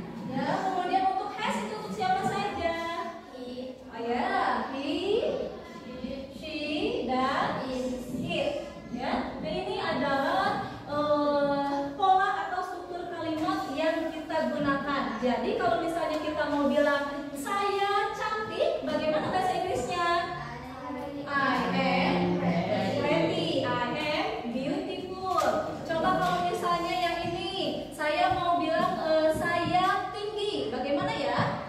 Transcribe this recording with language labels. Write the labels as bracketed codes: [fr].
[id] Ya, kemudian untuk has itu untuk siapa saja? Oh ya, he, she, dan it. Ya, nah ini adalah pola atau struktur kalimat yang kita gunakan. Jadi kalau misalnya kita mau bilang saya cantik, bagaimana bahasa Inggrisnya? [en] I am pretty, I am beautiful. [id] Coba kalau misalnya yang ini, saya mau bilang saya tinggi, bagaimana ya?